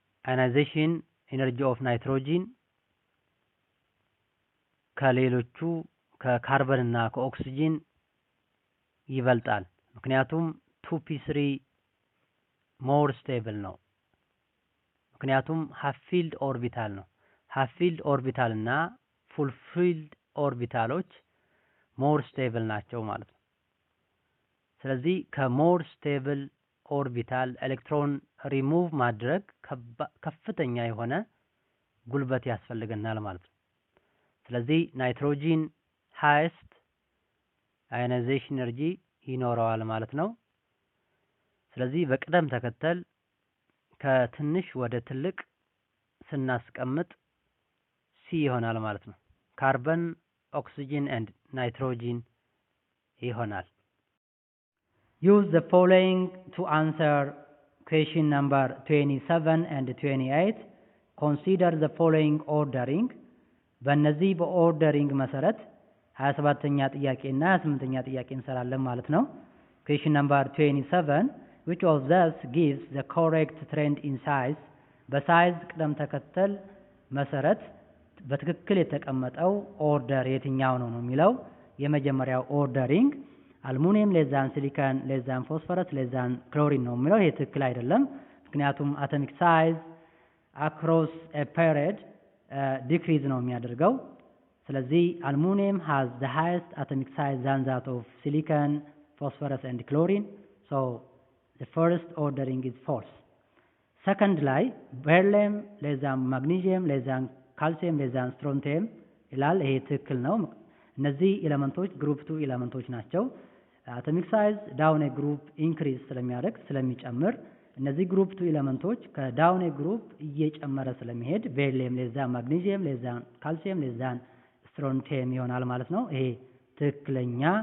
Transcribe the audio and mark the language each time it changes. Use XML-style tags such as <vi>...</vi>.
<am>Ionization energy of nitrogen ከሌሎቹ ከካርበን እና ከኦክሲጅን ይበልጣል ምክንያቱም 2p3 more stable ነው ምክንያቱም half filled orbital ነው half filled orbital እና full filled orbitaloች more stable ናቸው ማለት ነው ስለዚህ ከሞር stable ኦርቢታል ኤሌክትሮን ሪሙቭ ማድረግ ከፍተኛ የሆነ ጉልበት ያስፈልገናል ማለት ነው። ስለዚህ ናይትሮጂን ሃይስት አዮናይዜሽን ኤነርጂ ይኖረዋል ማለት ነው። ስለዚህ በቅደም ተከተል ከትንሽ ወደ ትልቅ ስናስቀምጥ ሲ ይሆናል ማለት ነው። ካርበን፣ ኦክሲጅን and ናይትሮጂን ይሆናል።</am> <en>Use the following to answer question number 27 and 28. Consider the following ordering.</en> <am>በእነዚህ በኦርደሪንግ መሰረት 27ኛ ጥያቄና 28ኛ ጥያቄ እንሰራለን ማለት ነው።</am> <en>Question number 27. Which of these gives the correct trend in size?</en> <am>በሳይዝ ቅደም ተከተል መሰረት በትክክል የተቀመጠው ኦርደር የትኛው ነው የሚለው የመጀመሪያው ኦርደሪንግ አልሙኒየም ሌዛን ሲሊካን ሌዛን ፎስፈረስ ሌዛን ክሎሪን ነው የሚለው ይሄ ትክክል አይደለም። ምክንያቱም አቶሚክ ሳይዝ አክሮስ ኤ ፔሪድ ዲክሪዝ ነው የሚያደርገው። ስለዚህ አልሙኒየም</am> <en>has the highest atomic size than that of silicon, phosphorus and chlorine. So the first ordering is false.</en> <am>Second ላይ beryllium ሌዛን ማግኒዚየም ሌዛን ካልሲየም ሌዛን ስትሮንቲየም ይላል። ይሄ ትክክል ነው። እነዚህ ኤሌመንቶች ግሩፕ 2 ኤሌመንቶች ናቸው። አቶሚክ ሳይዝ ዳውን ግሩፕ ኢንክሪዝ ስለሚያደርግ ስለሚጨምር እነዚህ ግሩፕ 2 ኤሌመንቶች ከዳውን ግሩፕ እየጨመረ ስለሚሄድ ቤሪሊየም ሌዛን ማግኒዚየም ሌዛን ካልሲየም ሌዛን ስትሮንቲየም ይሆናል ማለት ነው። ይሄ ትክክለኛ</am>